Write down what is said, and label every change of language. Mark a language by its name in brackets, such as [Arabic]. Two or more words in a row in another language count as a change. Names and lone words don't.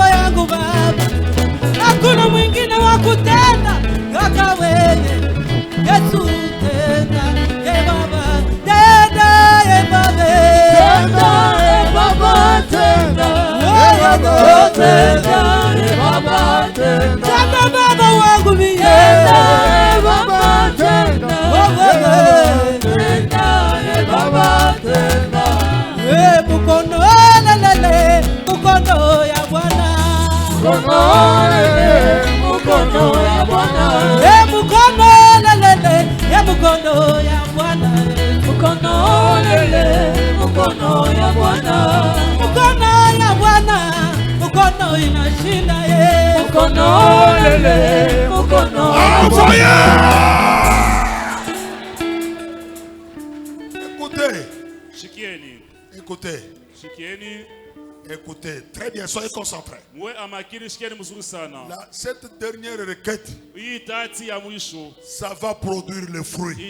[Swahili] yangu baba, hakuna mwingine wa kutenda kaka wewe Yesu, tenda baba, tenda baba, tenda baba wangu mie baba, tenda mukono lelele, mukono ya Bwana, mukono ya Bwana, mukono lelele, mukono ya Bwana, mukono lele, mukono ya Bwana, mukono ya Bwana, mukono inashinda mukono lele, mukono [French] Écoutez, écoutez, très bien, soyez concentrés. Cette dernière requête, ça va produire le fruit.